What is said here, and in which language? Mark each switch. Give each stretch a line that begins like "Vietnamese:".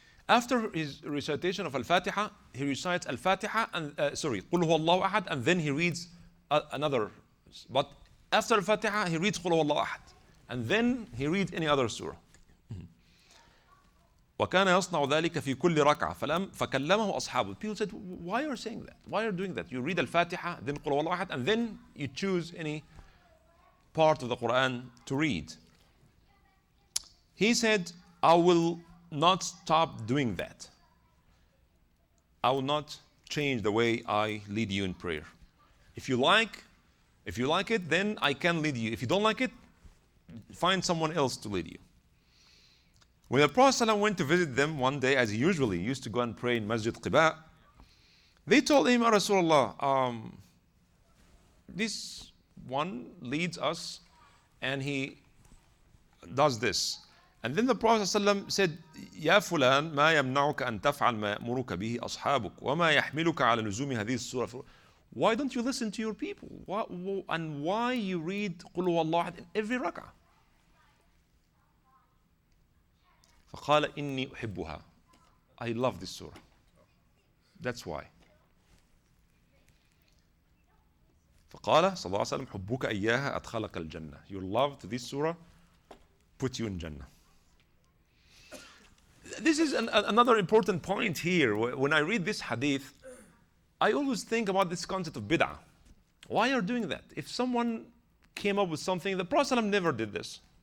English: After his recitation of Al-Fatiha, he recites Al-Fatiha and قُلْ هُوَ اللَّهُ أَحَدٌ, and then he reads another. But after Al-Fatiha, he reads قُلْ هُوَ اللَّهُ أَحَدٌ. and then he reads any other surah.
Arabic: وكان يصنع ذلك في كل ركعة فكلمه أصحابه.
English: People said, why are you saying that? Why are you doing that? You read Al-Fatiha, then قل هو الله أحد, and then you choose any part of the Quran to read. He said, I will not stop doing that. I will not change the way I lead you in prayer. If you like it, then I can lead you. If you don't like it, find someone else to lead you. When the Prophet ﷺ went to visit them one day, as he usually used to go and pray in Masjid Quba, they told him, Rasulullah, this one leads us and he does this. And then the Prophet ﷺ said,
Arabic: يا فلان ما يمنعك أن تفعل ما يأمرك به أصحابك وما يحملك على لزوم هذه السورة.
English: Why don't you listen to your people? And why you read قل هو الله أحد in every rak'ah?
Arabic: فقال إني أحبها.
English: I love this surah. That's why.
Arabic: فقال صلى الله عليه وسلم حبك إياها أدخلك الجنة.
English: Your love to this surah put you in Jannah. This is another important point here. When I read this hadith, I always think about this concept of bid'ah. Why are you doing that? If someone came up with something, the Prophet ﷺ never did this.